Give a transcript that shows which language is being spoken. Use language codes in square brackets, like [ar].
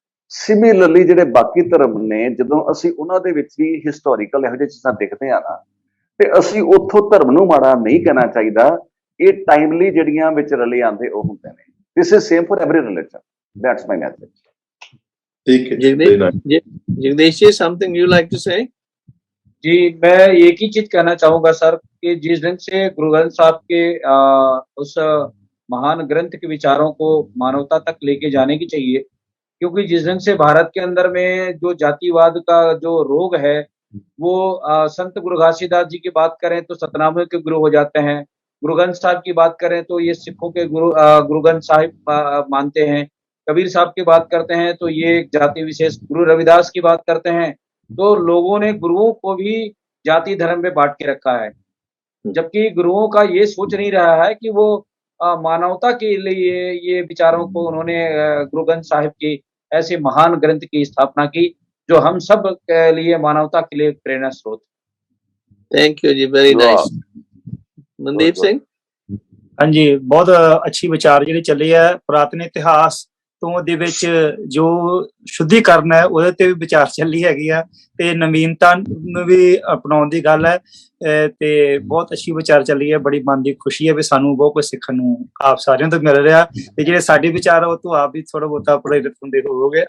[pa] Similarly ਜਿਹੜੇ ਬਾਕੀ ਧਰਮ ਨੇ, ਜਦੋਂ ਅਸੀਂ ਉਹਨਾਂ ਦੇ ਵਿੱਚ ਵੀ ਹਿਸਟੋਰੀਕਲ ਇਹੋ ਜਿਹੀ ਚੀਜ਼ਾਂ ਦੇਖਦੇ ਆ ਨਾ, ਤੇ ਅਸੀਂ ਉੱਥੋਂ ਧਰਮ ਨੂੰ ਮਾੜਾ ਨਹੀਂ ਕਹਿਣਾ ਚਾਹੀਦਾ। ਇਹ ਟਾਈਮਲੀ ਜਿਹੜੀਆਂ ਵਿੱਚ ਰਲੇ ਆਉਂਦੇ ਉਹ ਹੁੰਦੇ ਨੇ। [en] This is same for every religion. That's my message. [hi] ठीक है [en] Jagdish ji, something you like to say? [hi] जी, मैं एक ही चीज कहना चाहूंगा सर कि जिस दिन से गुरु ग्रंथ साहब के उस महान ग्रंथ के विचारों को मानवता तक लेके जाने की चाहिए, क्योंकि जिस दिन से भारत के अंदर में जो जातिवाद का जो रोग है वो संत गुरु घासीदास जी की बात करें तो सतनामे के गुरु हो जाते हैं, गुरु ग्रंथ साहब की बात करें तो ये सिखों के गुरु ग्रंथ साहिब मानते हैं, कबीर साहब की बात करते हैं तो ये जाति विशेष, गुरु रविदास की बात करते हैं तो लोगों ने गुरुओं को भी जाति धर्म में बांट के रखा है, जबकि गुरुओं का ये सोच नहीं रहा है कि वो मानवता के लिए ये विचारों को उन्होंने गुरु ग्रंथ साहिब की ऐसे महान ग्रंथ की स्थापना की जो हम सब के लिए मानवता के लिए प्रेरणा स्रोत। [en] Thank you ji, very nice. [hi] Mandeep Singh? हाँ जी, बहुत अच्छी विचार [pa] ਜਿਹੜੇ ਚੱਲੇ ਆ। ਪੁਰਾਤਨ ਇਤਿਹਾਸ ਤੋਂ ਦੇ ਵਿੱਚ ਜੋ ਸ਼ੁੱਧੀਕਰਨ ਹੈ ਉਹਦੇ ਤੇ ਵੀ ਵਿਚਾਰ ਚੱਲੀ ਹੈਗੀ ਆ ਤੇ ਨਵੀਨਤਾ ਨੂੰ ਵੀ ਅਪਣਾਉਣ ਦੀ ਗੱਲ ਹੈ ਤੇ ਬਹੁਤ ਅੱਛੀ ਵਿਚਾਰ ਚੱਲੀ ਹੈ। ਬੜੀ ਮਨ ਦੀ ਖੁਸ਼ੀ ਹੈ ਵੀ ਸਾਨੂੰ ਬਹੁਤ ਕੁਝ ਸਿੱਖਣ ਨੂੰ ਆਪ ਸਾਰਿਆਂ ਤੋਂ ਮਿਲ ਰਿਹਾ ਤੇ ਜਿਹੜੇ ਸਾਡੇ ਵਿਚਾਰ ਉਹ ਤੋਂ ਆਪ ਵੀ ਥੋੜਾ ਬਹੁਤਾ ਪ੍ਰੇਰਿਤ ਹੁੰਦੇ ਹੋਵੋਗੇ।